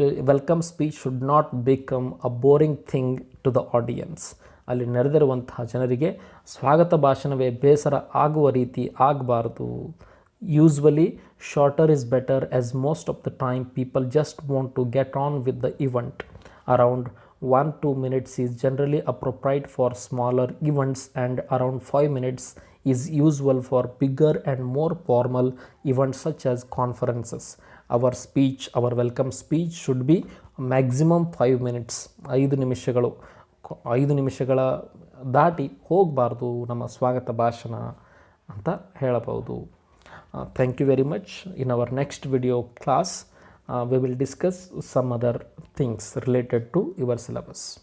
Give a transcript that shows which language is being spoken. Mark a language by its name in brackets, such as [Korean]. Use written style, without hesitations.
[English] Welcome speech should not become a boring thing to the audience. [Kannada] ಅಲ್ಲಿ ನೆರೆದಿರುವಂತಹ ಜನರಿಗೆ ಸ್ವಾಗತ ಭಾಷಣವೇ ಬೇಸರ ಆಗುವ ರೀತಿ ಆಗಬಾರ್ದು. [English] Usually shorter is better, as most of the time people just want to get on with the event. Around 1-2 minutes is generally appropriate for smaller events, and around 5 minutes is usual for bigger and more formal events such as conferences. Our welcome speech should be maximum 5 minutes. [Kannada] 5 ನಿಮಿಷಗಳ ದಾಟಿ ಹೋಗಬಾರ್ದು ನಮ್ಮ ಸ್ವಾಗತ ಭಾಷಣ ಅಂತ ಹೇಳಬಹುದು. [English] Thank you very much. In our next video class, we will discuss some other things related to your syllabus.